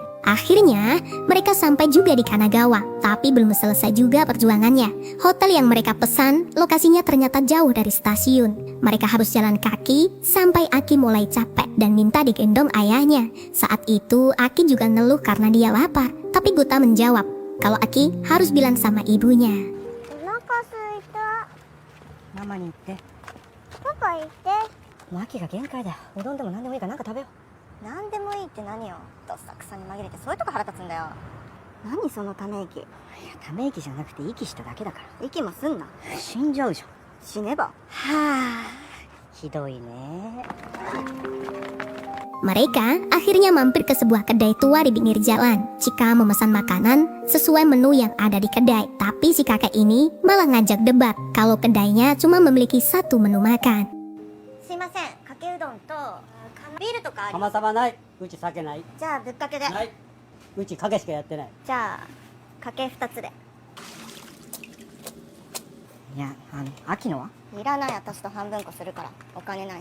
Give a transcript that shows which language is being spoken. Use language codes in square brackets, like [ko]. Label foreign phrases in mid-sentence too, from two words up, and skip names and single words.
[id] Akhirnya, mereka sampai juga di Kanagawa, tapi belum selesai juga perjuangannya. Hotel yang mereka pesan, lokasinya ternyata jauh dari stasiun. Mereka harus jalan kaki, sampai Aki mulai capek dan minta digendong ayahnya. Saat itu, Aki juga ngeluh karena dia lapar. Tapi Gota menjawab, kalau Aki harus bilang sama ibunya. [ja] ママに言って。パパ言って。もう秋が限界だよ。うどんでも何でもいいからなんか食べよう。何でもいいって何よ。どさくさに紛れてそういうとこ腹立つんだよ。何そのため息。いやため息じゃなくて息しただけだから。息もすんな。死んじゃうじゃん。死ねば。はあひどいね。 [id] Mereka akhirnya mampir ke sebuah kedai tua di pinggir jalan. Chika memesan makanan sesuai menu yang ada di kedai. Tapi si kakek ini malah ngajak debat kalau kedainya cuma memiliki satu menu makan. [ja] すいません、かけうどんとビールとかあります釜玉ない。うち酒ない。じゃあぶっかけで。ない。うちかけしかやってない。じゃあかけ2つで。いや、秋のはいらない、私と半分こするからお金ないし。